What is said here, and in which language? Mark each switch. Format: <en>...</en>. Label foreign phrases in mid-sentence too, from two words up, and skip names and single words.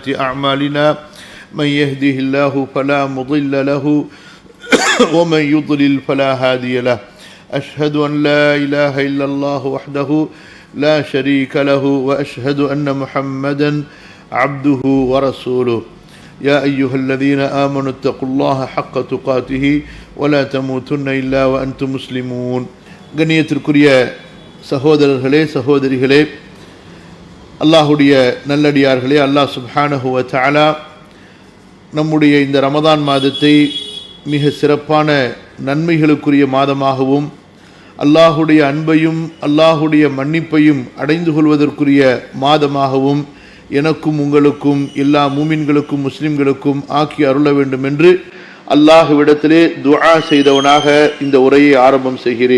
<ar>أعمالنا من يهده الله فلا مضل له ومن يضلل فلا هادي له أشهد أن لا إله إلا الله وحده لا شريك له وأشهد أن محمدا عبده ورسوله يا أيها الذين آمنوا اتقوا الله حق تقاته ولا تموتن إلا وأنتم مسلمون.</ar> <ta>கண்ணியத்திற்குரிய சகோதரர்களே சகோதரிகளே, அல்லாஹுடைய நல்லடியார்களே,</ta> <ar>الله سبحانه و تعالى</ar> <ta>நம்முடைய இந்த ரமதான் மாதத்தை மிக சிறப்பான நன்மைகளுக்குரிய மாதமாகவும் அல்லாஹுடைய அன்பையும் அல்லாஹுடைய மன்னிப்பையும் அடைந்து கொள்வதற்குரிய மாதமாகவும் எனக்கும் உங்களுக்கும் எல்லா மூமின்களுக்கும் முஸ்லிம்களுக்கும் ஆக்கி அருள வேண்டும் என்று அல்லாஹ்விடத்திலே துஆ செய்தவனாக இந்த உரையை ஆரம்பம் செய்கிறேன்.</ta>